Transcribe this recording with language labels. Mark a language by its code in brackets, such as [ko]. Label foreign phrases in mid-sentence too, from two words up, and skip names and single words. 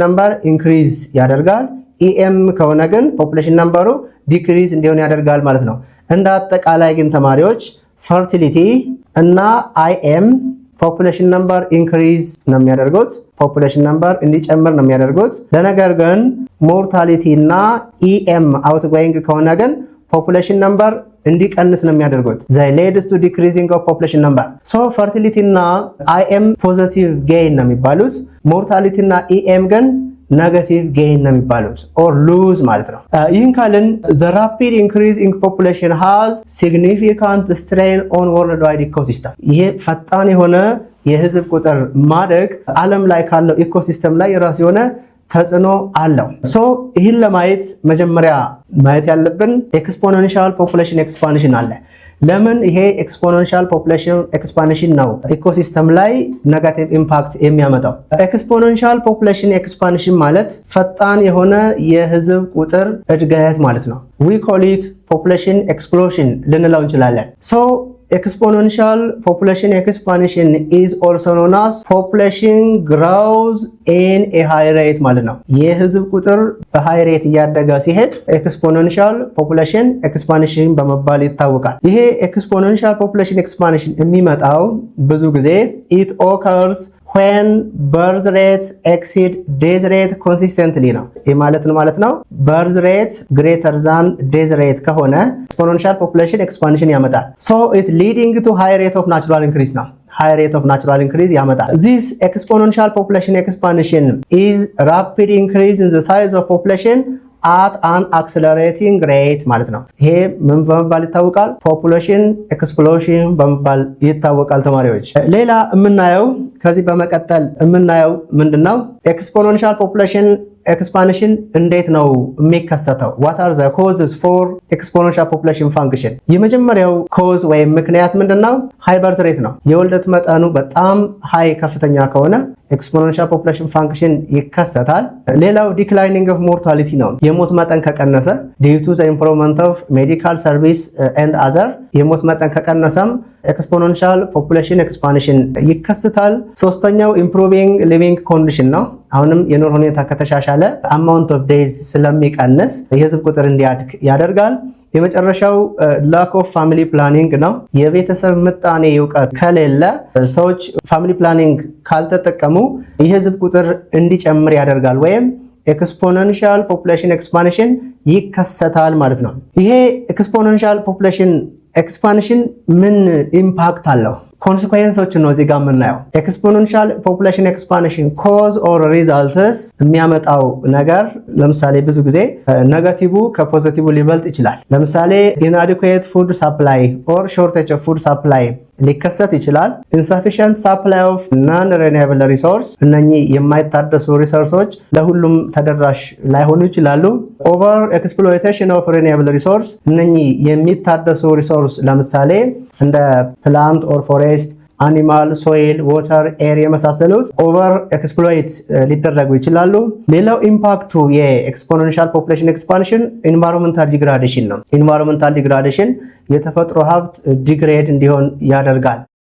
[en] number increase [am] ያደርጋል። ኢኤም ከሆነ ግን [en] population number decrease [am] እንዲሆን ያደርጋል ማለት ነው። እንደ አጠቃላይ ግን ተማሪዎች ፈርቲሊቲ እና [en] IM population number increase [am] ነው የሚያደርጉት፣ [en] population number [am] እንዲጨምር ነው የሚያደርጉት። ለነገር ግን ሞርታሊቲ እና [en] EM outgoing [am] ከሆነ ግን [en] population number [am] እንዲቀንስ ነው የሚያደርጉት። [en] they leads to decreasing of population number. so fertility እና IM positive gain [am] ነው የሚባሉት። [en] ሞርታሊቲ እና EM ግን negative gain [am] ነው የሚባሉት [en] or lose [am] ማለት ነው። ይህን ካልን [en] the rapid increase in population has significant strain on worldwide ecosystem. [am] ይሄ ፈጣን የሆነ የህዝብ ቁጥር ማደግ ዓለም ላይ ካለው ኢኮሲስተም ላይ የራሱ የሆነ ተጽዕኖ አለው። ሶ ይህን ለማየት መጀመሪያ ማየት ያለብን [en] exponential population expansion [am] አለ። ለምን ይሄ [en] exponential population expansion [am] ነው ኢኮሲስተም ላይ [en] negative impact [am] የሚያመጣው? [en] exponential population expansion [am] ማለት ፈጣን የሆነ የህዝብ ቁጥር እድገት ማለት ነው። [en] we call it population explosion [am] ልንለው እንችላለን። ሶ [en] exponential population expansion is also known as population grows in a high rate [am] ማለት ነው። የህዝብ ቁጥር [en] high rate [am] እያደገ ሲሄድ [en] exponential population expansion [am] በመባል ይታወቃል። ይሄ [en] exponential population expansion [am] የሚመጣው ብዙ ጊዜ [en] it occurs when birth rate exceed death rate consistently [am] ነው። ይህ ማለት ነው [en] birth rate greater than death rate ከሆነ exponential population expansion ያመጣል። so it leading to high rate of natural increase ነው። high rate of natural increase ያመጣል። this exponential population expansion is rapid increase in the size of population at an accelerating rate [am] ማለት ነው። ይሄ ምን በመባል ይታወቃል? [en] population explosion [am] በመባል ይታወቃል ተማሪዎች። ሌላ የምናየው ከዚህ በመቀጠል የምናየው ምንድነው? [en] exponential population expansion [am] እንዴት ነው የሚከሰተው? [en] what are the causes for exponential population function? [am] የመጀመሪያው ኮዝ ወይም ምክንያት ምንድነው? [en] high birth rate [am] ነው። የወልደት መጠኑ በጣም ሃይ ከፍተኛ ከሆነ [en] exponential population function [am] ይከሰታል። ሌላው [en] declining of mortality [am] ነው። የሞት መጠን ከቀነሰ [en] due to the improvement of medical service and other [am] የሞት መጠን ከቀነሰም [en] exponential population expansion [am] ይከሰታል። ሶስተኛው [en] improving living condition [am] ነው። አሁንም የኑሮ ሁኔታ ከተሻሻለ [en] amount of days [am] ስለሚቀንስ የህዝብ ቁጥር እንዲያድግ ያደርጋል። የመጨረሻው [en] lack of family planning [am] ነው። የቤተሰብ ምጣኔ እውቀት ከሌለ ሰዎች [en] family planning [am] ካልተጠቀሙ የህዝብ ቁጥር እንዲጨምር ያደርጋል ወይም [en] exponential population expansion [am] ይከሰታል ማለት ነው። ይሄ exponential population expansion ምን ኢምፓክት አለው? ኮንሲኩዌንሶችን ነው እዚህ ጋር የምናየው። [en] exponential population expansion cause or results [am] የሚያመጣው ነገር ለምሳሌ ብዙ ጊዜ ኔጋቲቭ ከፖዚቲቭ ሊበልጥ ይችላል። ለምሳሌ [en] inadequate food supply or shortage of food supply [am] ሊከሰት ይችላል። [en] insufficient supply of non-renewable resource [am] እነኚህ የማይታደሱ ሪሶርሶች ለሁሉም ተደራሽ ላይሆኑ ይችላሉ። [en] over exploitation of renewable resource [am] እነኚህ የሚታደሱ ሪሶርስ ለምሳሌ እንደ [en] plant or forest animal, soil, water, air [am] የመሳሰሉት [en] over exploit [am] ሊደረጉ ይችላሉ። ሌላው ኢምፓክቱ [en] exponential population expansion environmental degradation [am] ነው። [en] environmental degradation [am] የተፈጥሮ ሀብት ዲግሬድ እንዲሆን ያደርጋል።